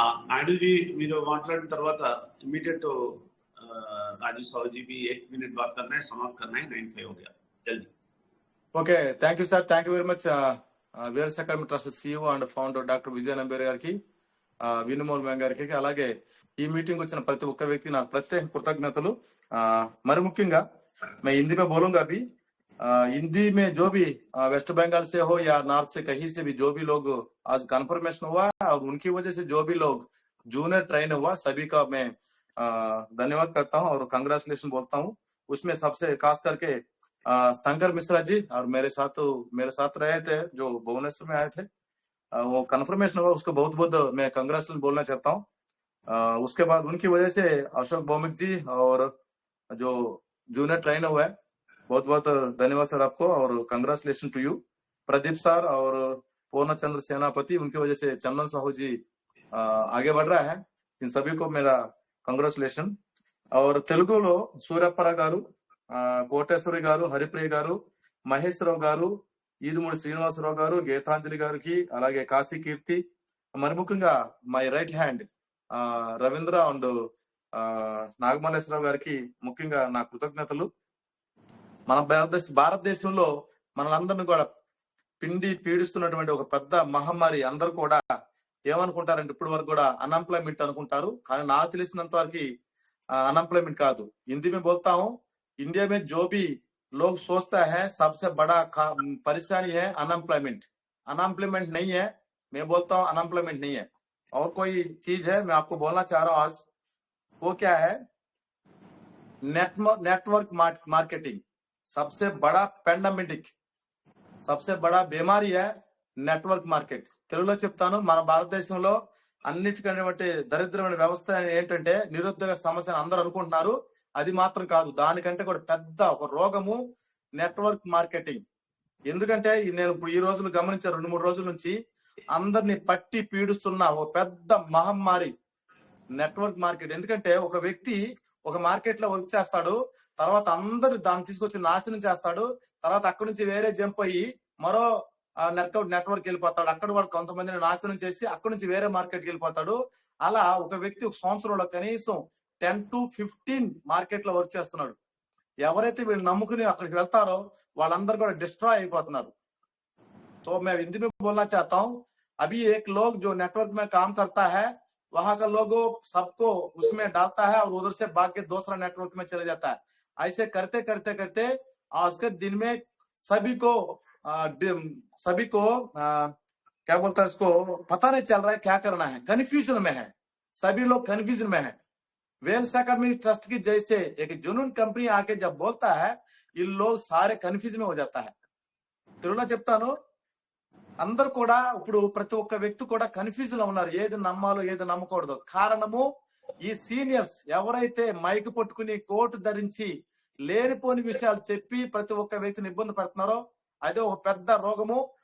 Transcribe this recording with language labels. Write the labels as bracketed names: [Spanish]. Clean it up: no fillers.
[Hindi] नायडू जी [Telugu] మీరు మాట్లాడిన తర్వాత [Hindi] इमीडिएट राजू साहू जी भी 1 मिनट बात करना है, समाप्त करना है। 9:05 हो गया, जल्दी। [English] Okay, thank you sir, thank you very much. [Telugu] Wales academy trust CEO and founder doctor విజయ నంబియార్ గారికి, వినుమోల్ మ్యామ్ గారికి, అలాగే ఈ మీటింగ్ వచ్చిన ప్రతి ఒక్క వ్యక్తి నాకు ప్రత్యేక కృతజ్ఞతలు. మరి ముఖ్యంగా [Hindi] मैं हिंदी में बोलूंगा अभी। हिंदी में जो भी वेस्ट बंगाल से हो या नॉर्थ से कहीं से भी जो भी लोग आज कन्फर्मेशन हुआ और उनकी वजह से जो भी लोग जूनियर ट्रेन हुआ, सभी का मैं धन्यवाद करता हूं और कंग्रेचुलेशन बोलता हूं। उसमें सबसे खास करके शंकर मिश्रा जी और मेरे साथ रहे थे, जो भुवनेश्वर में आए थे, वो कन्फर्मेशन हुआ, उसको बहुत बहुत मैं कंग्रेचुलेशन बोलना चाहता हूँ। उसके बाद उनकी वजह से अशोक भौमिक जी और जो जूनियर ट्रेनर हुआ है, बहुत बहुत धन्यवाद सर आपको और congratulation to you. Pradeep sir और पूर्णचंद्र सेनापति, उनकी वजह से चंदन साहू जी आगे बढ़ रहा है। इन सभी को मेरा कंग्रेचुलेशन। [Telugu] और तेलुगुलो सूर्यप्परा गारू, కోటేశ్వరి గారు, హరిప్రియ గారు, మహేష్ రావు గారు, ఈదుమూడి శ్రీనివాసరావు గారు, గీతాంజలి గారికి, అలాగే కాశీ కీర్తి, మరి ముఖ్యంగా my right hand Ravindra and Nagamalleswara Rao గారికి ముఖ్యంగా నా కృతజ్ఞతలు. మన భారతదేశంలో మనందరిని కూడా పిండి పీడిస్తున్నటువంటి ఒక పెద్ద మహమ్మారి. అందరూ కూడా ఏమనుకుంటారంటే ఇప్పటి వరకు కూడా అన్ఎంప్లాయ్మెంట్ అనుకుంటారు, కానీ నాకు తెలిసినంత వరకు [Hindi] अनएम्प्लॉयमेंट का दो हिंदी में बोलता हूँ। इंडिया में जो भी लोग सोचता है सबसे बड़ा परेशानी है अनएम्प्लॉयमेंट। अनएम्प्लॉयमेंट नहीं है, मैं बोलता हूँ अनएम्प्लॉयमेंट नहीं है। और कोई चीज है मैं आपको बोलना चाह रहा हूँ आज, वो क्या है? नेटवर्क मार्केटिंग सबसे बड़ा पेंडेमिक, सबसे बड़ा बीमारी है నెట్వర్క్ మార్కెట్. [Telugu] తెలుగులో చెప్తాను, మన భారతదేశంలో అన్నిటికంటే దరిద్రమైన వ్యవస్థ ఏంటంటే నిరుద్యోగ సమస్య అందరూ అనుకుంటున్నారు, అది మాత్రం కాదు, దానికంటే కూడా పెద్ద ఒక రోగము నెట్వర్క్ మార్కెటింగ్. ఎందుకంటే నేను ఇప్పుడు ఈ రోజులు గమనించాను, 2-3 రోజుల నుంచి అందరినీ పట్టి పీడిస్తున్న ఒక పెద్ద మహమ్మారి నెట్వర్క్ మార్కెట్. ఎందుకంటే ఒక వ్యక్తి ఒక మార్కెట్ లో వర్క్ చేస్తాడు, తర్వాత అందరూ దాన్ని తీసుకొచ్చి నాశనం చేస్తాడు, తర్వాత అక్కడి నుంచి వేరే జంప్ అయ్యి మరో నెట్వర్క్ వెళ్ళిపోతాడు, అక్కడ వాడు కొంతమందిని నాశనం చేసి అక్కడి నుంచి వేరే మార్కెట్కి వెళ్ళిపోతాడు. అలా ఒక వ్యక్తి ఒక సంవత్సరంలో కనీసం 10 to 15 మార్కెట్ లో వర్క్ చేస్తున్నాడు. ఎవరైతే వీళ్ళు నమ్ముకుని అక్కడికి వెళ్తారో వాళ్ళందరూ కూడా డిస్ట్రాయ్ అయిపోతున్నారు. [Hindi] तो मैं हिंदी में बोलना चाहता हूँ, अभी एक लोग जो नेटवर्क में काम करता है वहां का लोगों सबको उसमें डालता है और उधर से भाग के दूसरा नेटवर्क में चले जाता है। ऐसे करते करते करते आज के दिन में सभी को क्या बोलता है इसको पता नहीं चल रहा है क्या करना है, कंफ्यूजन में है, सभी लोग कंफ्यूजन में है। वेल्स अकेडमी ट्रस्ट की जैसे एक जुनून कंपनी आके जब बोलता है इन लोग सारे कंफ्यूजन में हो जाता है। [Telugu] తెలుగులో చెప్తాను, అందరూ కూడా ఇప్పుడు ప్రతి ఒక్క వ్యక్తి కూడా కన్ఫ్యూజన్ లో ఉన్నారు, ఏది నమ్మాలో ఏది నమ్మకూడదు. కారణము ఈ సీనియర్స్ ఎవరైతే మైక్ పట్టుకుని కోటు ధరించి లేనిపోని విషయాలు చెప్పి ప్రతి ఒక్క వ్యక్తిని ఇబ్బంది పెడుతున్నారో అదే ఒక పెద్ద రోగము.